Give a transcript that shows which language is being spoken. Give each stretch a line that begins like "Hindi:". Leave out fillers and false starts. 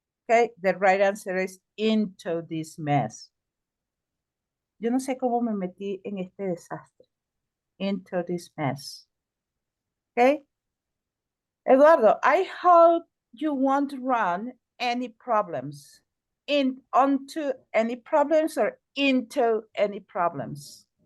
English: Okay, the right answer is into this mess.
Spanish: Yo no sé cómo me metí en este desastre.
English: Into this mess. Okay? Eduardo, I hope you won't run any problems. Onto any problems or into any problems?